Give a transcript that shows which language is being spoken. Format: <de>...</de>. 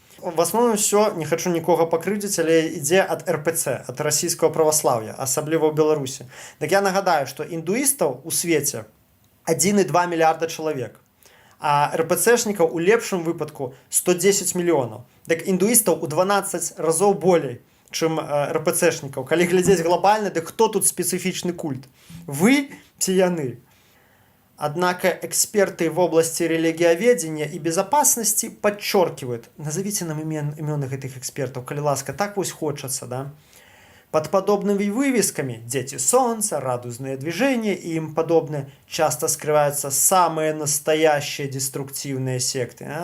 <be>В основном все, не хочу нікога пакрыўдзіць, але ідзе ад РПЦ, ад расійскага праваслаўя, асабліва ў Беларусі. Так я нагадаю, што індуістаў у свеце 1,2 мільярда чалавек, а РПЦшнікаў у лепшым выпадку 110 мільёнаў. Так індуістаў у 12 разоў болей, чым РПЦшнікаў. Калі глядзець глобальна, дык хто тут специфичный культ? Вы ці яны?</be> <ru>Однако эксперты в области религиоведения и безопасности подчеркивают, назовите нам именных этих экспертов, коли ласка, так пусть хочется, да? Под подобными вывесками «Дети солнца», «Радужные движения» и им подобное часто скрываются самые настоящие деструктивные секты.</ru>